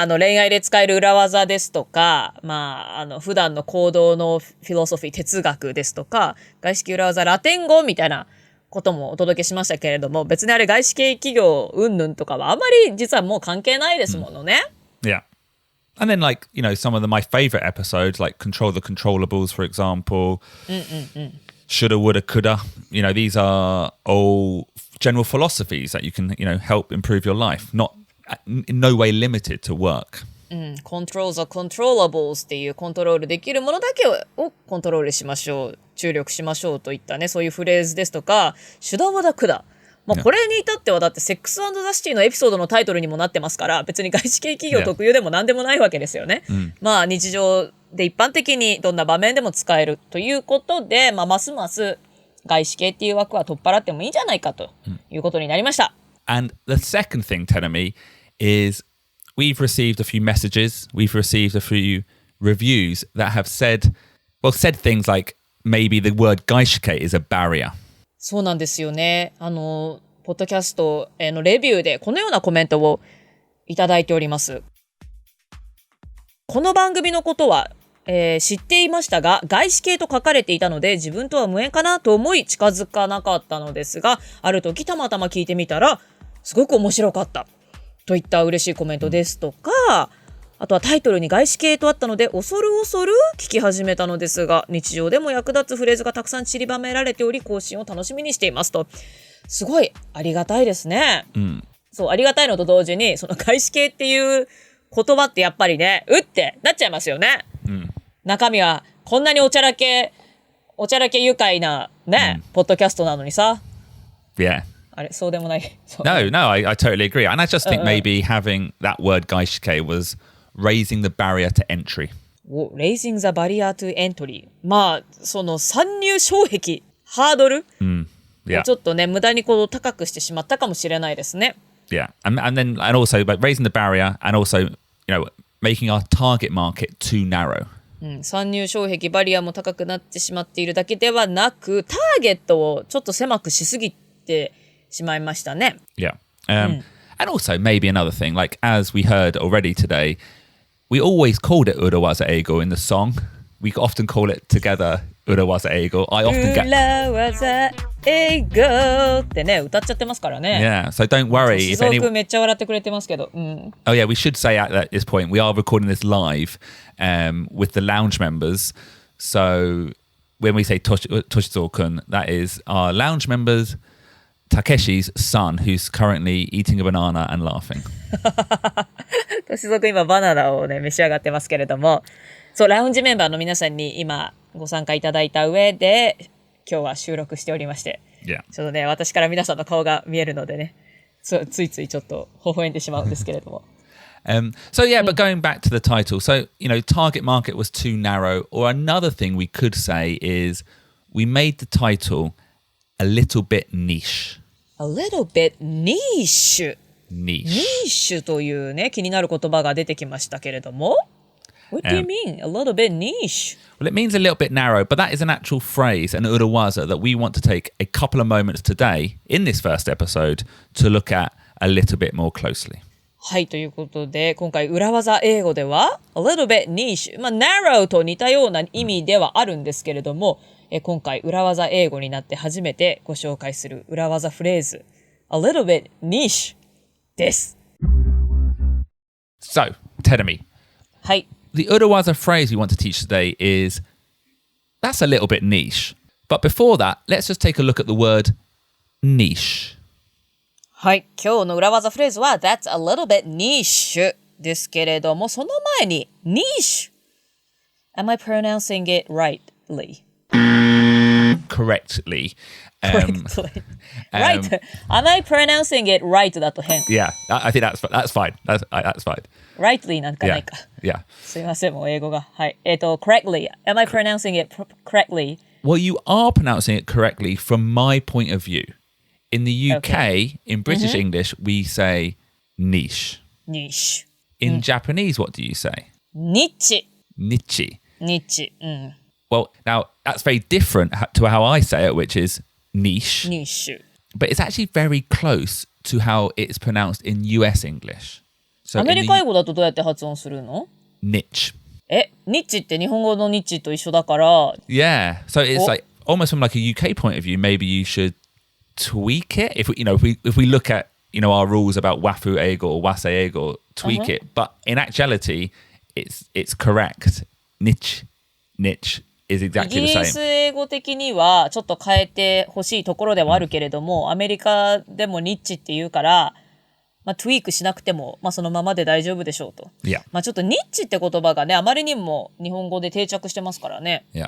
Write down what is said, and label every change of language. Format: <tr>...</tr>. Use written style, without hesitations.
<ja>恋愛で使える裏技ですとか、普段の行動のフィロソフィー、哲学ですとか、外資系裏技、ラテン語みたいなこともお届けしましたけれども、別にあれ外資系企業云々とかはあまり実はもう関係ないですものね。</ja> <en>Yeah. And then some of my favorite episodes, like Control the Controllables, for example, Shoulda, Woulda, Coulda, these are all general philosophies that you can, help improve your life, not in no way limited to work. Control the Controllables</en> <ja>っていうコントロールできるものだけをコントロールしましょう、注力しましょうといったね、そういうフレーズですとか、</ja> <en>Shoulda, Woulda, Coulda。</en> <ja>これに至ってはだってセックス&ザ・シティのエピソードのタイトルにもなってますから、別に外資系企業特有でも何でもないわけですよね。日常で一般的にどんな場面でも使えるということで、ますます外資系っていう枠は取っ払ってもいいんじゃないかということになりました。</ja> <en>And the second thing, Tenemi, is we've received a few messages, we've received a few reviews that have said things like maybe the word 外資系 is a barrier.</en> <ja>そうなんですよね。ポッドキャストのレビューでこのようなコメントをいただいております。この番組のことは、知っていましたが、外資系と書かれていたので自分とは無縁かなと思い近づかなかったのですが、ある時たまたま聞いてみたらすごく面白かったといった嬉しいコメントですとか、あとはタイトルに外資系とあったので恐る恐る聞き始めたのですが、日常でも役立つフレーズがたくさん散りばめられており、更新を楽しみにしていますと。すごいありがたいですね。そう、ありがたいのと同時に、その外資系っていう言葉ってやっぱりね、ってなっちゃいますよね。中身はこんなにおちゃらけ愉快なね、ポッドキャストなのにさ。</ja> <en>Yeah.</en> <ja>あれ、そうでもない。</ja> <en>No, I totally agree. And I just think maybe having that word 外資系 was raising the barrier to entry. Raising the barrier to entry.</en> <ja>その参入障壁、ハードル、ちょっとね、無駄に高くしてしまったかもしれないですね。</ja> <en>Yeah. And also by raising the barrier and also, making our target market too narrow.</en> <ja>参入障壁、バリアも高くなってしまっているだけではなく、ターゲットをちょっと狭くしすぎてしまいましたね。</ja> <en>Yeah. And also maybe another thing, like as we heard already today, we always called it 裏技英語 in the song. We often call it together 裏技英語. I often get</en> <ja>裏技英語ってね、歌っちゃってますからね。</ja> <en>Yeah, so don't worry if</en> <ja>静岡めっちゃ笑ってくれてますけど。</ja> <en>Oh yeah, we should say at this point, we are recording this live with the lounge members. So when we say Toshizo-kun, that is our lounge members, Takeshi's son, who's currently eating a banana and laughing.</en> <ja>としぞく今バナナをね召し上がってますけれども、そうラウンジメンバーの皆さんに今ご参加いただいた上で今日は収録しておりまして、</ja> <en>Yeah.</en> <ja>ちょっとね私から皆さんの顔が見えるのでね、ついついちょっと微笑んでしまうんですけれども。</ja> <en>So yeah, but going back to the title, so target market was too narrow, or another thing we could say is we made the title a little bit niche. A little bit niche.</en> <ja>niche というね気になる言葉が出てきましたけれども。</ja> <en>What do you mean? A little bit niche? Well, it means a little bit narrow, but that is an actual phrase, an urawaza, that we want to take a couple of moments today in this first episode to look at a little bit more closely.</en> <ja>はい、ということで今回裏技英語では</ja> <en>a little bit niche、</en> <ja>narrow と似たような意味ではあるんですけれども、今回裏技英語になって初めてご紹介する裏技フレーズ a little bit niche です。</ja> <en>So, Terumi.</en> <ja>はい。</ja> <en>The urawaza phrase we want to teach today is that's a little bit niche. But before that, let's just take a look at the word niche.</en> <ja>はい。今日の裏技フレーズは</ja> <en>That's a little bit niche</en> <ja>ですけれども、その前に niche.</ja> <en>Am I pronouncing it rightly? correctly. Correctly. Right. Am I pronouncing it right</en> <ja>だと変。</ja> <en>Yeah, I think that's fine. That's fine.</en> <ja>Rightly なんかないか。</ja> <en>Yeah.</en> <ja>すいません、もう英語が。はい。correctly.</ja> <en>Am I pronouncing it correctly? Well, you are pronouncing it correctly from my point of view. In the UK, in British English, we say niche. Niche. In Japanese, what do you say? Niche. Niche. Niche. Well, now that's very different to how I say it, which is niche. Niche. But it's actually very close to how it's pronounced in US English. So</en> <ja>アメリカ英語だとどうやって発音するの？</ja> <en>niche.</en> <ja>ニッチって日本語のニッチと一緒だから。</ja> <en>Yeah. So it's like almost from like a UK point of view, maybe you should tweak it. If we look at, our rules about wafu eigo or wase eigo, tweak it. But in actuality, it's correct. Niche is exactly</en> <ja>イギリス</ja> <en>same.</en> <ja>英語的にはちょっと変えてほしいところではあるけれども、アメリカでもニッチって言うから、トゥイークしなくても、そのままで大丈夫でしょうと。 Yeah. ちょっとニッチって言葉がね、あまりにも日本語で定着してますからね。</ja>